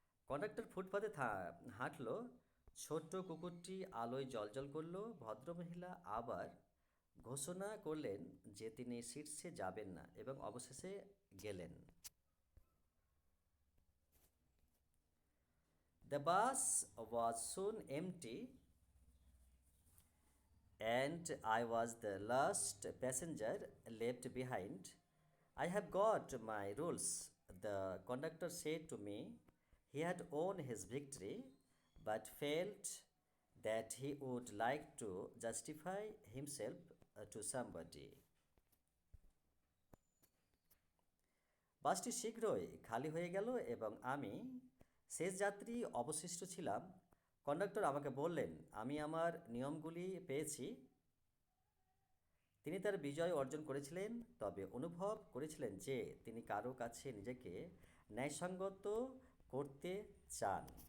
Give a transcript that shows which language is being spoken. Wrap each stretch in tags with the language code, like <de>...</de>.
<bn>Conductor ফুটপাতে হাঁটলো, ছোট্ট কুকুরটি আলোয় জ্বলজ্বল করলো। ভদ্রমহিলা আবার ঘোষণা করলেন যে তিনি শীর্ষে যাবেন না এবং অবশেষে গেলেন।</bn> <en>The bus was soon empty and I was the last passenger left behind. I have got my rules, the conductor said to me. He had won his victory but felt that he would like to justify himself to somebody.</en> <bn>বাসটি শীঘ্রই খালি হয়ে গেল এবং আমি শেষ যাত্রী অবশিষ্ট ছিলাম। কন্ডাক্টর আমাকে বললেন, আমি আমার নিয়মগুলি পেয়েছি। তিনি তার বিজয় অর্জন করেছিলেন, তবে অনুভব করেছিলেন যে তিনি কারো কাছে নিজেকে ন্যায়সঙ্গত করতে চান।</bn>